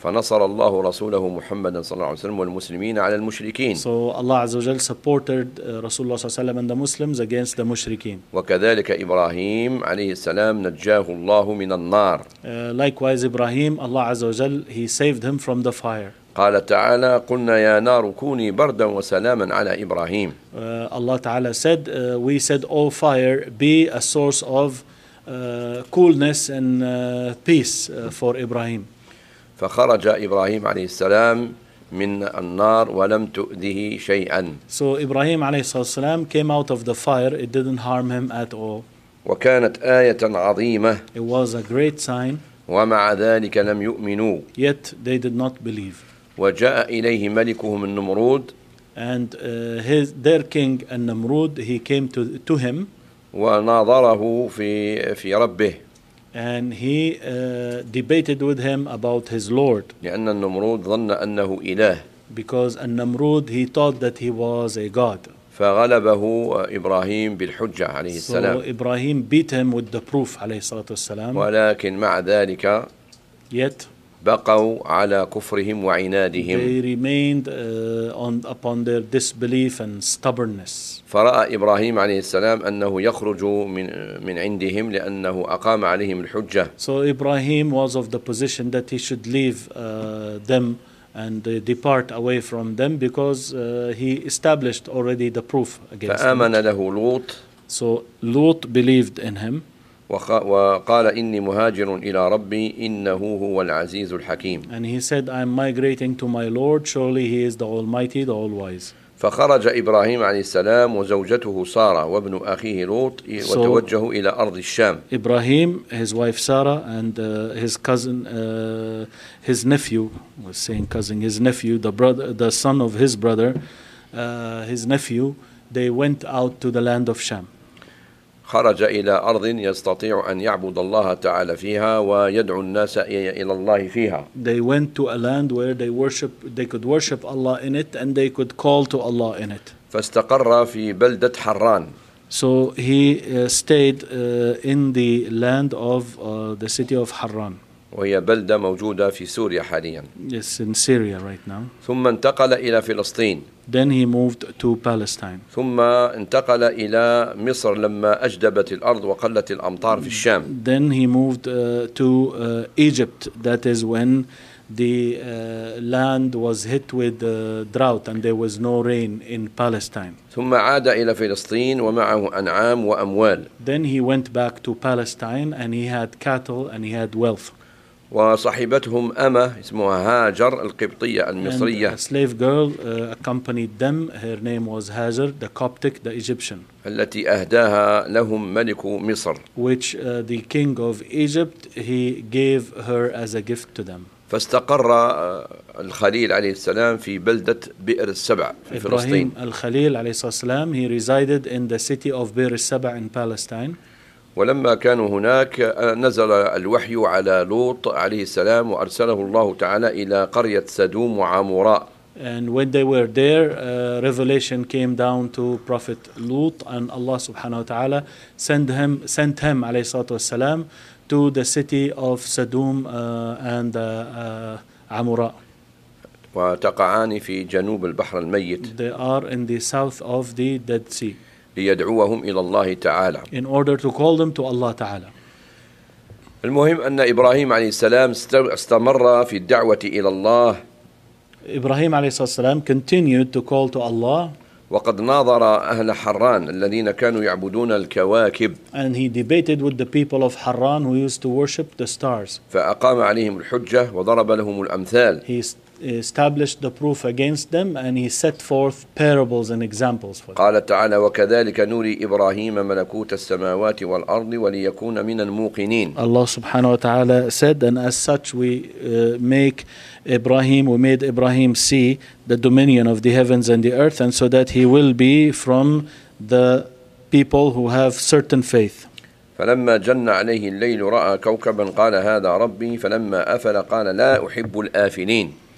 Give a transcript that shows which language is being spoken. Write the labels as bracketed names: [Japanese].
[Arabic] فنصر الله رسوله محمد صلى الله عليه وسلم والمسلمين على المشركين. [English] So Allah [Arabic] عز وجل [English] supported [Arabic] رسول الله صلى الله عليه وسلم [English] and the Muslims against the مشركين. [Arabic] وكذلك إبراهيم عليه السلام نجاه الله من النار. [English] Likewise Ibrahim, Allah [Arabic] عز وجل, [English] he saved him from the fire. [Arabic] قال تعالى قلنا يا نار كوني بردا وسلاما على إبراهيم. [English] Allah تعالى said, we said, O fire, be a source of coolness and peace for Ibrahim. [Arabic] فخرج إبراهيم عليه السلام من النار ولم تؤذه شيئا. [English] So Ibrahim [Arabic] عليه الصلاة والسلام [English] came out of the fire. It didn't harm him at all. [Arabic] وكانت آية عظيمة. [English] It was a great sign. [Arabic] ومع ذلك لم يؤمنوا. [English] Yet they did not believe. [Arabic] وجاء إليه ملكهم النمرود. [English] And their king النمرود, he came to him. [Arabic] وناظره في ربه. [English] And he debated with him about his Lord. [Arabic] لأن النمرود ظن أنه إله. [English] Because النمرود, he thought that he was a god. [Arabic] فغلبه إبراهيم بالحجة عليه السلام. [English] So Ibrahim beat him with the proof [Arabic] عليه الصلاة والسلام. ولكن مع ذلك. [English] Yet. [Arabic] بقوا على كفرهم وعنادهم. [English] They remained upon their disbelief and stubbornness. [Arabic] فرأى إبراهيم عليه السلام أنه يخرج من عندهم لأنه أقام عليهم الحجة. [English] So Ibrahim was of the position that he should leave them and depart away from them because he established already the proof against them. [Arabic] فآمن له لوط. [English] So Lot believed in him. [Arabic] وقال إني مهاجر إلى ربي إنه هو العزيز الحكيم. [English] And he said, I'm migrating to my Lord. Surely he is the Almighty, the All-Wise. [Arabic] فخرج إبراهيم عليه السلام وزوجته سارة وابن أخيه لوط وتوجهوا إلى أرض الشام. [English] Ibrahim, his wife Sarah, and his cousin, his nephew, was saying cousin, his nephew, the brother, the son of his brother, his nephew, they went out to the land of Sham. [Arabic] خرج إلى أرض يستطيع أن يعبد الله تعالى فيها ويدعو الناس إلى الله فيها. [English] They went to a land where they could worship Allah in it and they could call to Allah in it. [Arabic] فاستقر في بلدة حران. [English] So he stayed in the land of the city of Harran. [Arabic] وهي بلدة موجودة في سوريا حالياً. [English] Yes, in Syria right now. [Arabic] ثم انتقل إلى فلسطين. [English] Then he moved to Palestine. [Arabic] ثم انتقل إلى مصر لما أجدبت الأرض وقلت الأمطار في الشام. [English] Then he moved to Egypt. That is when the land was hit with drought and there was no rain in Palestine. [Arabic] ثم عاد إلى فلسطين ومعه أنعام وأموال. [English] Then he went back to Palestine and he had cattle and he had wealth. [Arabic] وصاحبتهم أمة اسمها هاجر القبطية المصرية. [English] And a slave girl accompanied them. Her name was Hajar, the Coptic, the Egyptian. [Arabic] التي أهداها لهم ملك مصر. [English] Which the king of Egypt, he gave her as a gift to them. [Arabic] فاستقر الخليل عليه السلام في بلدة بئر السبع في فلسطين. إبراهيم الخليل عليه الصلاة والسلام, [English] he resided in the city of بئر السبع in Palestine. [Arabic] ولما كانوا هناك نزل الوحي على لوط عليه السلام وأرسله الله تعالى إلى قرية سدوم وعمراء. [English] And when they were there, revelation came down to Prophet Lut, and Allah [Arabic] subhanahu wa ta'ala [English] sent him [Arabic] عليه الصلاة والسلام [English] to the city of Sodom and Amura. [Arabic] وتقعان في جنوب البحر الميت. [English] They are in the south of the Dead Sea. [Arabic] ليدعوهم إلى الله تعالى. [English] In order to call them to Allah Ta'ala. [Arabic] المهم أن إبراهيم عليه السلام استمر في الدعوة إلى الله. إبراهيم عليه الصلاة والسلام [English] continued to call to Allah. [Arabic] وقد ناظر أهل حران الذين كانوا يعبدون الكواكب. [English] And he debated with the people of Harran who used to worship the stars. [Arabic] فأقام عليهم الحجة وضرب لهم الأمثال. [English] He established the proof against them and he set forth parables and examples for them. [Arabic] قال تعالى وكذلك نوري إبراهيم ملكوت السماوات والأرض وليكون من الموقنين. [English] Allah [Arabic] subhanahu wa ta'ala [English] said, and as such we made Ibrahim see the dominion of the heavens and the earth, and so that he will be from the people who have certain faith. [Arabic] فلما جن عليه الليل رأى كوكبا قال هذا ربي فلما أفل قال لا أحب الآفلين.